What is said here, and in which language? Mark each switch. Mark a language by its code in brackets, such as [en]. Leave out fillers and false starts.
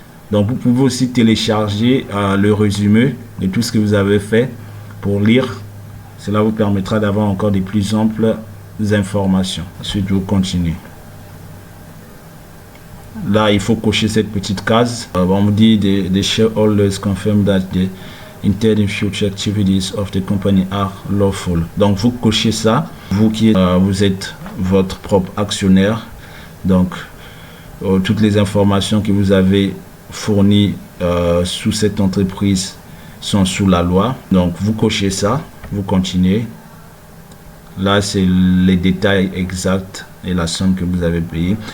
[fr] Donc vous pouvez aussi télécharger le résumé de tout ce que vous avez fait pour lire. Cela vous permettra d'avoir encore des plus amples informations. Ensuite, vous continuez. Là, il faut cocher cette petite case. On vous dit [en] the shareholders confirm that the intended future activities of the company are lawful. [fr] Donc, vous cochez ça. Vous qui vous êtes votre propre actionnaire. Donc, toutes les informations que vous avez fournies sous cette entreprise sont sous la loi. Donc, vous cochez ça. Vous continuez. Là, c'est les détails exacts et la somme que vous avez payée.